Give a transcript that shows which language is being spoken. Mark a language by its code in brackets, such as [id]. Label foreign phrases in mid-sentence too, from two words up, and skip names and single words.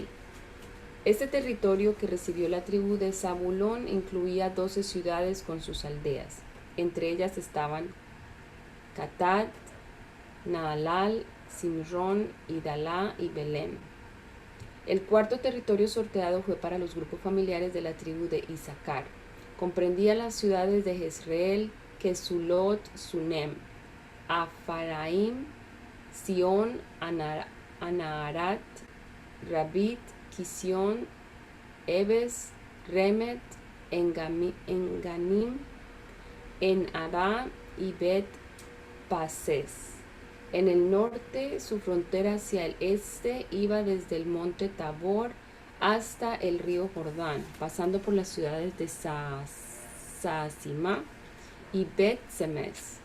[es] Este territorio que recibió la tribu de Zabulón incluía 12 ciudades con sus aldeas. Entre ellas estaban Catat, Naalal, Simrón, Idalá y Belem. El cuarto territorio sorteado fue para los grupos familiares de la tribu de Isaacar. Comprendía las ciudades de Jezreel, Kesulot, Sunem, Afaraim, Sion, Anaharat, Rabit, Kisión, Ebes, Remet, Enganim, En-Adá y Bet-Pases. En el norte, su frontera hacia el este iba desde el monte Tabor hasta el río Jordán, pasando por las ciudades de Saasimá y Bet-Semes.